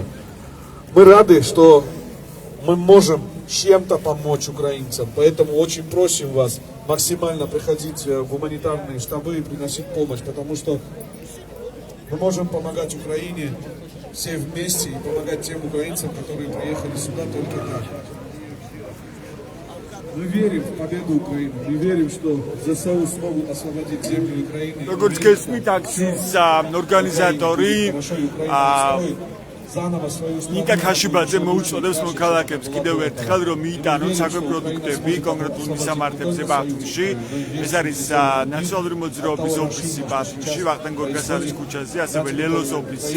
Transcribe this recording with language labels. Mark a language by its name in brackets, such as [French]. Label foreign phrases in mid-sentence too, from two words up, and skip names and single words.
[Russian] Мы рады, что мы можем чем-то помочь украинцам, поэтому очень просим вас максимально приходить в гуманитарные штабы и приносить помощь, потому что мы можем помогать Украине все вместе и помогать тем украинцам, которые приехали сюда только так. Мы верим в победу Украины, мы верим, что ЗСУ смогут освободить землю Украины. [Georgian] Როგორც გესმით, აქციის ორგანიზატორი ნიკა ქაშიბაძე მოუწოდებს მოქალაქეებს კიდევ ერთხელ რომ მიიტანონ საკვები პროდუქტები კონკრეტულ მისამართებზე ბათუმში. ეს არის ნაციონალური მოძრაობის ოფისი ბათუმში, ვახტანგ გორგასალის ქუჩაზე, ასევე ლელოს ოფისი.